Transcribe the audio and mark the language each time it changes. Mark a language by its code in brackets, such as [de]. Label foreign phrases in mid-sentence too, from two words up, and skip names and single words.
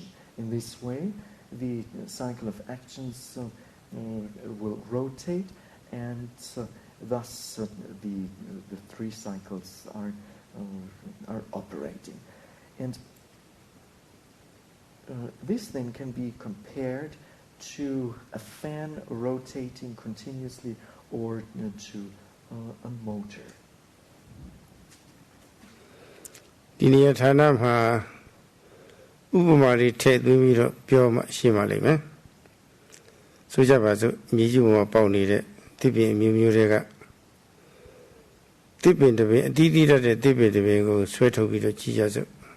[en] In this way, the cycle of actions will rotate, and thus the three cycles are operating. And this then can be compared to a fan rotating continuously, or to a motor. [my] ဒီနေရာဌာနမှာဥပမာတွေထည့်သွင်းပြီးတော့ပြောမှရှင်းပါလိမ့်မယ်ဆိုကြပါစို့မြေကြီးပေါ်မှာပေါက်နေတဲ့သစ်ပင်မျိုးမျိုးတွေကသစ်ပင်တစ်ပင်အတီးတီးတတ်တဲ့သစ်ပင်တစ်ပင်ကိုဆွဲထုတ်ပြီးတော့ကြည့်ကြစို့